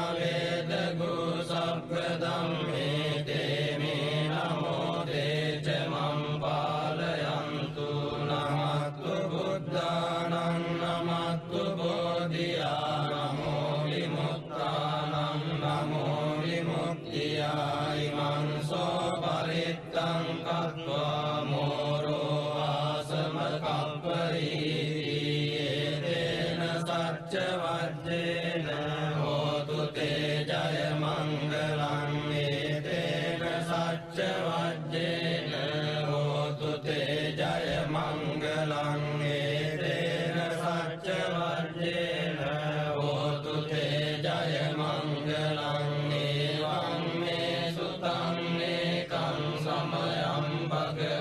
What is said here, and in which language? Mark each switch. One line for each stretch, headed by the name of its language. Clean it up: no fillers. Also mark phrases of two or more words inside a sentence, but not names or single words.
Pali: වේදගු සබ්බ ධම්මේ තේ මේ නමෝ තේ ච මං පාලයන්තු නමත්තු බුද්ධානං නමත්තු බෝධියා නමෝ විමුක්තානං නමෝ විමුක්තියා ඉමං සෝ පරිත්තං කତ୍වා මෝරෝ ආසම කප්පරීති ඒතේන සච්ච වජ්ජේන හෝතු තේ ජය මංගලං ඒතේන සච්ච වජ්ජේන හෝතු තේ ජය මංගලං ඒතේන සච්ච වජ්ජේන හෝතු තේ ජය මංගලං එවං මේ සුතං ඒකං සමයං භග